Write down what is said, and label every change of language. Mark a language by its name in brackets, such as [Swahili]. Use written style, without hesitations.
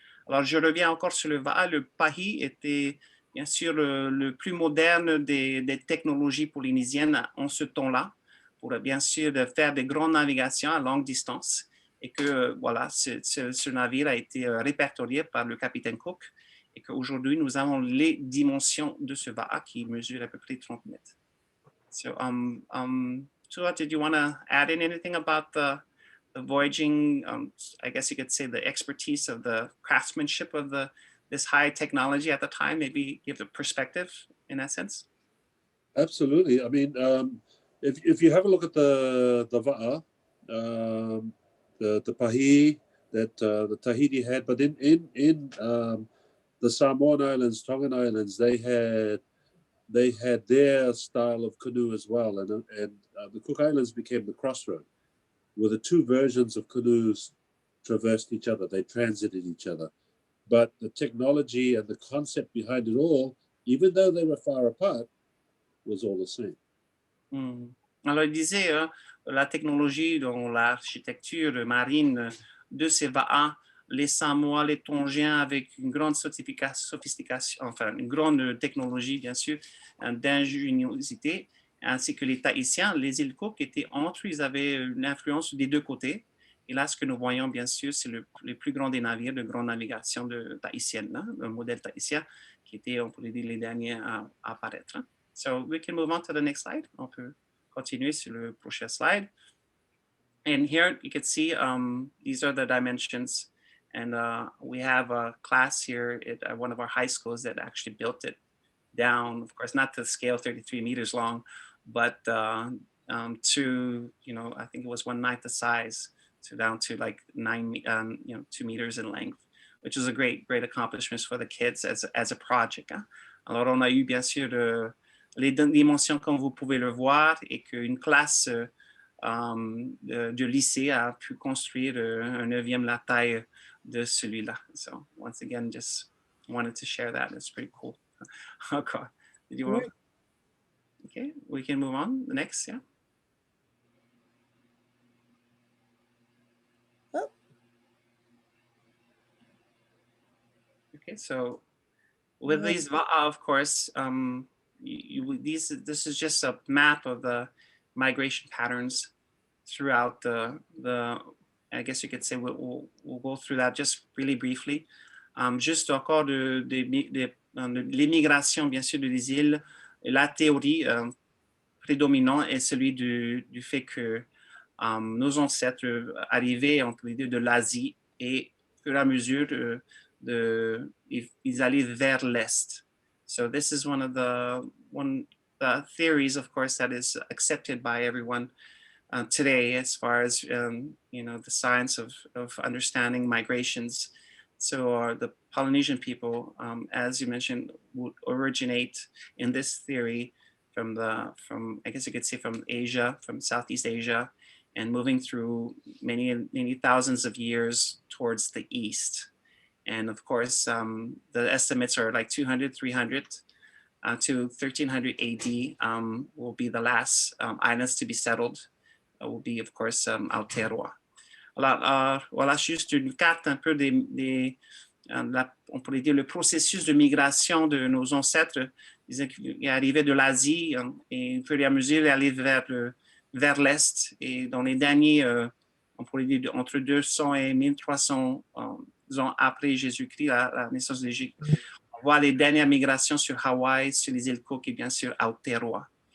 [French] Alors, je reviens encore sur le Va'a. Le Pahi était bien sûr le plus moderne des technologies polynésiennes en ce temps-là, pour bien sûr de faire des grandes navigations à longue distance. Et que voilà, ce navire a été répertorié par le capitaine Cook. Et qu'aujourd'hui, nous avons les dimensions de ce Va'a qui mesure à peu près 30 mètres. [English] So, Tua, did you want to add in anything about the voyaging, I guess you could say the expertise of the craftsmanship of this high technology at the time, maybe give a perspective in that sense? Absolutely. I mean, if you have a look at the Va'a, the Pahi that the Tahiti had, but in the Samoan Islands, Tongan Islands, they had their style of canoe as well, and the Cook Islands became the crossroad, where the two versions of canoes traversed each other, they transited each other. But the technology and the concept behind it all, even though they were far apart, was all the same. [French] Alors, il disait, la technologie, dont l'architecture marine de ces Va'a, les Samoa, les Tongiens, avec une grande sophistication, enfin, une grande technologie, bien sûr, d'ingéniosité, ainsi que les Tahitiens, les îles Cook étaient entre eux, ils avaient une influence des deux côtés. Et là, ce que nous voyons, bien sûr, c'est le plus grand des navires de grande navigation tahitienne, hein, le modèle tahitien, qui était, on pourrait dire, les derniers à apparaître. Hein. [English] So we can move on to the next slide. [French] On peut continuer sur le prochain slide. [English] And here you can see these are the dimensions. And we have a class here at one of our high schools that actually built it down, of course, not to the scale 33 meters long, but to, you know, I think it was 1/9 the size, so down to like 2 meters in length, which is a great accomplishment for the kids as a project. [French] Hein? Alors, on a eu bien sûr les dimensions comme vous pouvez le voir et qu'une classe de lycée a pu construire un 9e la taille de celui-là. [English] So once again, just wanted to share that. It's pretty cool. Okay. Did you want? Okay, we can move on. The next, yeah. Oh. Okay, so with these Va'a, of course, this is just a map of the migration patterns throughout the I guess you could say we'll go through that just really briefly. [French] Juste encore de l'immigration, bien sûr, des îles. La théorie prédominante est celui du fait que nos ancêtres arrivaient, on peut dire, de l'Asie et au fur et à mesure ils allaient vers l'Est. [English] So this is one of the theories, of course, that is accepted by everyone today, as far as you know, the science of understanding migrations. So the Polynesian people, as you mentioned, would originate in this theory from I guess you could say from Asia, from Southeast Asia, and moving through many thousands of years towards the east. And of course, the estimates are like 200, 300 to 1300 AD will be the last islands to be settled. Will be, of course, Aotearoa. [French] Alors, voilà juste une carte un peu on pourrait dire le processus de migration de nos ancêtres. Ils arrivaient de l'Asie et au fur et à mesure, ils allaient vers l'Est. Et dans les derniers, on pourrait dire entre 200 et 1300 ans après Jésus-Christ, la naissance d'Égypte, on voit les dernières migrations sur Hawaï, sur les îles Cook et bien sûr Aotearoa.